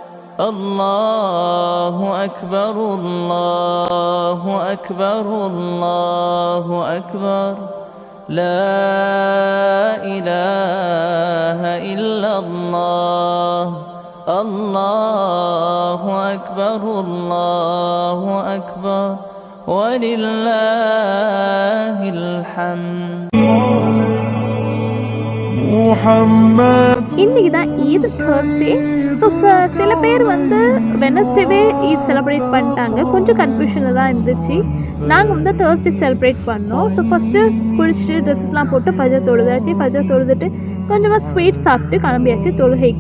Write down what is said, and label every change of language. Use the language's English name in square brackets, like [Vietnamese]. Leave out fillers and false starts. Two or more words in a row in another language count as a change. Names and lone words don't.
[Arabic] الله أكبر الله أكبر الله أكبر لا إله إلا الله. الله أكبر الله أكبر ولله الحمد. [Tamil] இன்னைக்கு தான் ஈத் Thursday. ஸோ சில பேர் வந்து வெனஸ்டேவே [English] Eid celebrate [Tamil] பண்ணிட்டாங்க. கொஞ்சம் கன்ஃபியூஷனில் தான் இருந்துச்சு. நாங்கள் வந்து [English] Thursday celebrate [Tamil] பண்ணோம். [English] so first [Tamil] குளிச்சுட்டு ட்ரெஸ்ஸஸ்லாம் போட்டு ஃபஜர் தொழுதாச்சு. ஃபஜர் தொழுதுட்டு கொஞ்சமாக ஸ்வீட் சாப்பிட்டு கிளம்பியாச்சு தொழுகைக்கு.